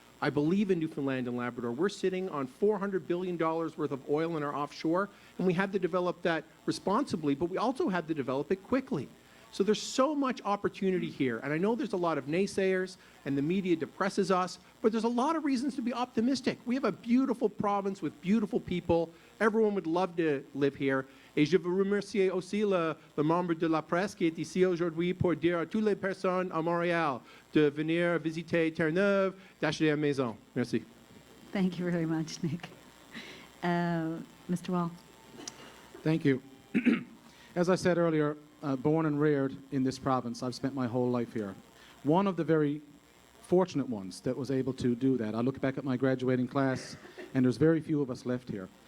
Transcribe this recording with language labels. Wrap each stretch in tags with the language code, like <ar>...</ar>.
<en>I believe in Newfoundland and Labrador. We're sitting on $400 billion worth of oil in our offshore, and we have to develop that responsibly, but we also have to develop it quickly. So there's so much opportunity here, and I know there's a lot of naysayers, and the media depresses us, but there's a lot of reasons to be optimistic. We have a beautiful province with beautiful people. Everyone would love to live here.</en> <fr>Et je veux remercier aussi le membre de la presse qui est ici aujourd'hui pour dire à toutes les personnes à Montréal de venir visiter Terre-Neuve, d'acheter une maison. Merci.</fr> <en>Thank you very much, Nick. Mr. Wall? Thank you. As I said earlier, born and reared in this province, I've spent my whole life here. One of the very fortunate ones that was able to do that. I look back at my graduating class, and there's very few of us left here.</en>